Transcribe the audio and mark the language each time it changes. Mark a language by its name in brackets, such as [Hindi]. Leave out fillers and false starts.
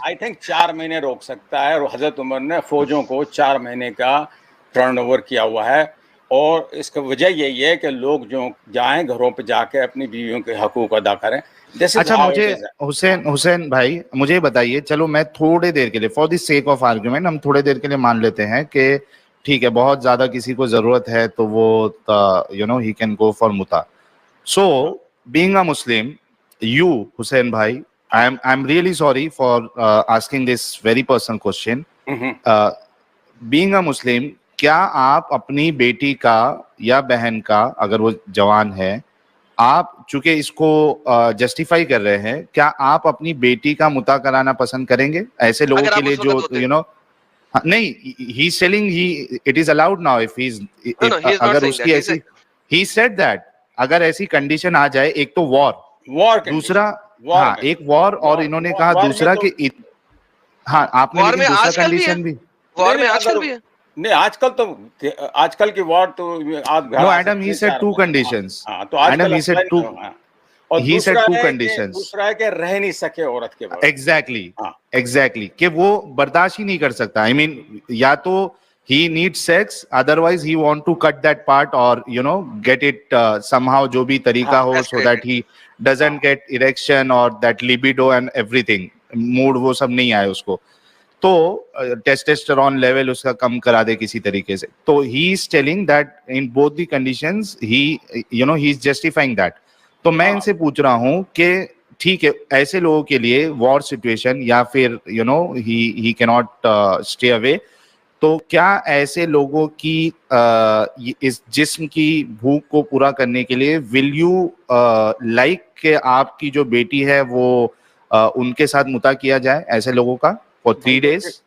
[English] I think [Urdu] 4 مہینے روک سکتا ہے, اور حضرت عمر نے فوجوں کو 4 مہینے کا ٹرن اوور کیا ہوا ہے, اور اس کا وجہ یہی ہے کہ لوگ جو جائیں گھروں پہ جا کے اپنی بیویوں کے حقوق ادا کریں. اچھا مجھے حسین بھائی مجھے بتائیے, چلو میں تھوڑے دیر کے لیے [English] for the sake of argument [Urdu] ہم تھوڑے دیر کے لیے مان لیتے ہیں کہ ٹھیک ہے بہت زیادہ کسی کو ضرورت ہے تو وہ [English] ہی can go for [Urdu] متا. [English] So being a Muslim, you Hussain بھائی, I'm really sorry for asking this very personal question. Being a Muslim, [Urdu] کیا آپ اپنی بیٹی کا یا بہن کا, اگر وہ جوان ہے, آپ چونکہ اس کو جسٹیفائی کر رہے ہیں, کیا آپ اپنی بیٹی کا متا کرانا پسند کریں گے ایسے لوگوں کے لیے جو نہیں, [English] he is telling it is allowed now if [Urdu] اگر اس کی ایسی [English] he said that [Urdu] اگر ایسی کنڈیشن آ جائے, ایک تو وار, دوسرا ہاں ایک وار, اور انہوں نے کہا دوسرا کہ ہاں آپ نے لیکن دوسرا کنڈیشن بھی وار میں آج کل بھی ہے نہیں, آج کل کی وار تو آپ [English] No, Adam, he said 2 conditions. Adam, he said 2. [Urdu] اور [English] he said 2 conditions. [Urdu] دوسرا ہے کہ رہ نہیں سکے عورت کے بعد. [English] Exactly. [Urdu] کہ وہ برداشت ہی نہیں کر سکتا. [English] I mean, [Urdu] یا تو [English] he needs sex, otherwise he want to cut that part or get it somehow [Urdu] جو بھی طریقہ ہو, [English] so that he doesn't get erection or that libido and everything. [Urdu] mood وہ سب نہیں آئے اس کو, تو ٹیسٹسٹرون لیول اس کا کم کرا دے کسی طریقے سے. [English] تو he is telling that in both the conditions he is justifying that. [Urdu] تو میں ان سے پوچھ رہا ہوں کہ ٹھیک ہے ایسے لوگوں کے لیے وار سچویشن یا پھر [English] he کی not stay away, [Urdu] تو کیا ایسے لوگوں کی اس جسم کی بھوک کو پورا کرنے کے لیے [English] will you like [Urdu] کہ آپ کی جو بیٹی ہے وہ ان کے ساتھ متا کیا جائے ایسے لوگوں کا [English] for 3 days؟